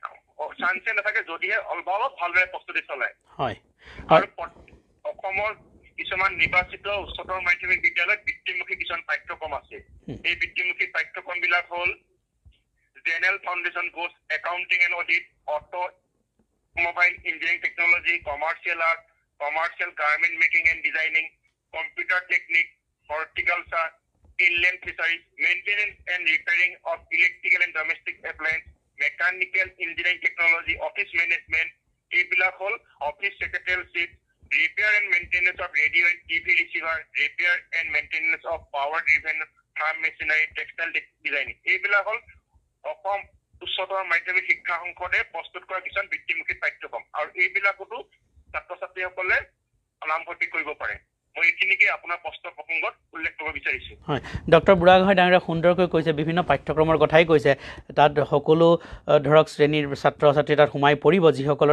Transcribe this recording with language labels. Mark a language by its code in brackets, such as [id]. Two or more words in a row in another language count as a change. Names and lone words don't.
[as] চান্সে নাথাকে যদিহে অলপ ভালদৰে প্ৰস্তুতি চলায় আৰু অসমৰ কিছুমান নিৰ্বাচিত উচ্চতৰ মাধ্যমিক বিদ্যালয়ত বৃত্তিমুখী কিছুমান পাঠ্যক্ৰম আছে এই বৃত্তিমুখী পাঠ্যক্ৰমবিলাক হ'ল [en] general foundation course accounting and audit automobile engineering technology commercial art commercial garment making and designing computer technique horticulture inland fisheries, maintenance and repairing of electrical and domestic appliances, mechanical engineering technology, office management, [as] এইবিলাক হ'ল [en] office secretarial, repair and maintenance of radio and TV receiver, repair and maintenance of power driven farm machinery, textile designing. [as] এইবিলাক হ'ল অসম উচ্চতৰ মাধ্যমিক শিক্ষা সংসদে প্ৰস্তুত কৰা কিছুমান বৃত্তিমুখী পাঠ্যক্ৰম আৰু এইবিলাকতো ছাত্ৰ ছাত্ৰীসকলে নামভৰ্তি কৰিব পাৰে মই এইখিনিকে আপোনাৰ প্ৰশ্ন প্ৰসংগত উল্লেখ কৰিব বিচাৰিছোঁ হয় ডক্টৰ বুঢ়াগোহাঁই ডাঙৰীয়া সুন্দৰকৈ কৈছে বিভিন্ন পাঠ্যক্ৰমৰ কথাই কৈছে তাত সকলো ধৰক শ্ৰেণীৰ ছাত্ৰ ছাত্ৰী তাত সোমাই পৰিব যিসকলৰ